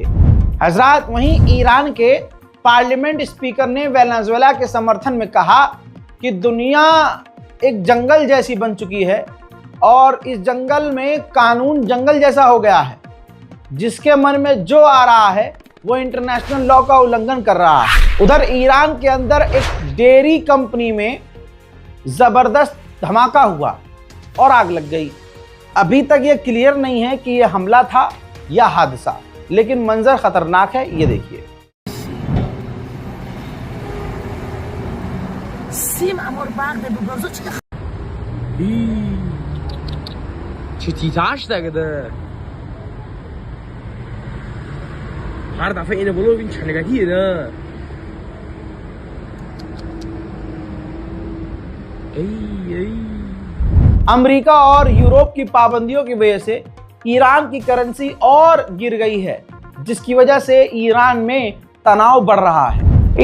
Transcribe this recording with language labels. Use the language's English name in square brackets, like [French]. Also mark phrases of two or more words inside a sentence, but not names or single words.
[Hindi] हजरात, वहीं ईरान के [English] parliament speaker [Hindi] ने वेनेजुएला के समर्थन में कहा कि दुनिया एक जंगल जैसी बन चुकी है और इस जंगल में कानून जंगल जैसा हो गया है, जिसके मन में जो आ रहा है वो [English] international law [Hindi] का उल्लंघन कर रहा है। उधर ईरान के अंदर एक [English] dairy company [Hindi] में जबरदस्त धमाका हुआ और आग लग गई। अभी तक ये क्लियर नहीं है कि ये हमला था या हादसा, लेकिन मंजर खतरनाक है। ये देखिए। [Persian] چه تیتاش داده هر دفعه اینو بلو ببین چه نگاهیه نه [Hindi] अमेरिका और यूरोप की पाबंदियों की वजह से ईरान की करेंसी और गिर गई है, जिसकी वजह से ईरान में तनाव बढ़ रहा है।